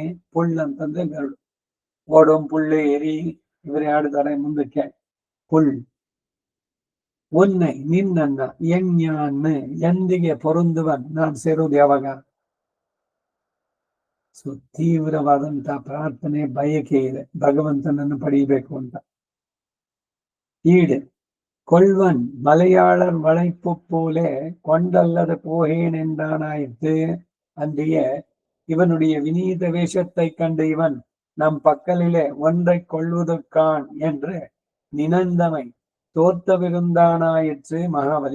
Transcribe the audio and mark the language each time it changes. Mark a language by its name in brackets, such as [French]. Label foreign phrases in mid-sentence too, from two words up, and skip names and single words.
[Kannada] ಪುಳ್ ಅಂತಂದ್ರೆ ಗರುಡು, [Tamil] ஓடும் புள் ஏறி [Kannada] ಇವರೇ ಆಡ್ತಾರೆ ಮುಂದಕ್ಕೆ. [Tamil] புள் உன்னை [Kannada] ನಿನ್ನನ್ನ, ಎಂದಿಗೆ ಪೊರುಂದುವನ್ ನಾನು ಸೇರೋದು ಯಾವಾಗ? ಸೊ ತೀವ್ರವಾದಂತ ಪ್ರಾರ್ಥನೆ, ಬಯಕೆ ಇದೆ ಭಗವಂತನನ್ನು ಪಡೆಯಬೇಕು ಅಂತ. [Tamil] ஈடு கொள்வன் மலையாளர் வளைப்பு போலே கொண்டல்லது போகேன் என்றானாயிற்று. அன்றைய இவனுடைய வினீத வேஷத்தை கண்டு இவன் நம் பக்கலிலே ஒன்றை கொள்வதற்கான் என்று நினந்தமை தோத்தவிருந்தானாயிற்று மகாபலி.